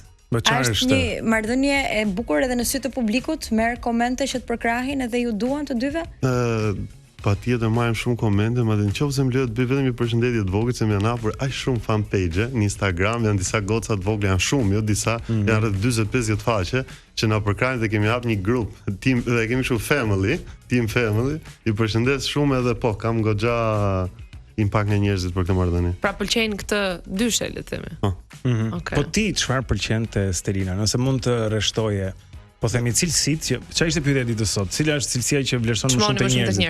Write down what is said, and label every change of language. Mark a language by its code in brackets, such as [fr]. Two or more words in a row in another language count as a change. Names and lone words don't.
[sq] Është një marrëdhënie e bukur edhe në sy të publikut, merr komente që të përkrahin edhe ju duan të dyve? Patjetër marrim shumë komente, madje nëse më lejohet bëj vetëm një përshëndetje të vogël se më janë hapur aq shumë [en] fan page [sq] në Instagram, janë disa goca të vogla, janë shumë, jo disa, janë rreth 40-50 faqe që na përkrahin dhe kemi hap një grup, team dhe kemi kështu [en] team family, [sq] i përshëndes shumë edhe po, kam goxha impakt nga njerëzit për këtë marrëdhënie. Pra pëlqejnë këtë dyshe, le të themi. Okay. Po ti çfarë pëlqen te Stelina? Nëse mund të rreshtoje, po themi cilësitë që çfarë ishte pyetja ditës sot? Cila është cilësia që vlerëson më shumë te njerëzit?